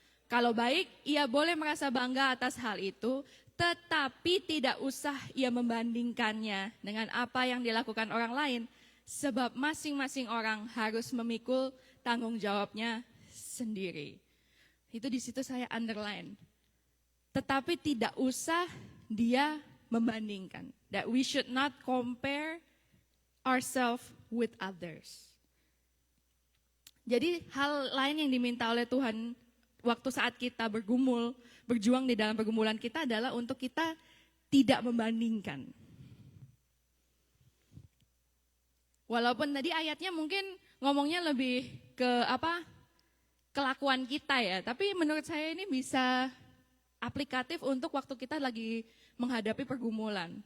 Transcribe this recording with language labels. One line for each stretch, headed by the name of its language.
Indonesian: Kalau baik, ia boleh merasa bangga atas hal itu, tetapi tidak usah ia membandingkannya dengan apa yang dilakukan orang lain. sebab masing-masing orang harus memikul tanggung jawabnya sendiri. Itu di situ saya underline. Tetapi tidak usah dia membandingkan.
English: That we should not compare ourselves with others.
Indonesian: Jadi hal lain yang diminta oleh Tuhan waktu saat kita berjuang di dalam pergumulan kita adalah untuk kita tidak membandingkan. Walaupun tadi ayatnya mungkin ngomongnya lebih ke kelakuan kita ya, tapi menurut saya ini bisa aplikatif untuk waktu kita lagi menghadapi pergumulan.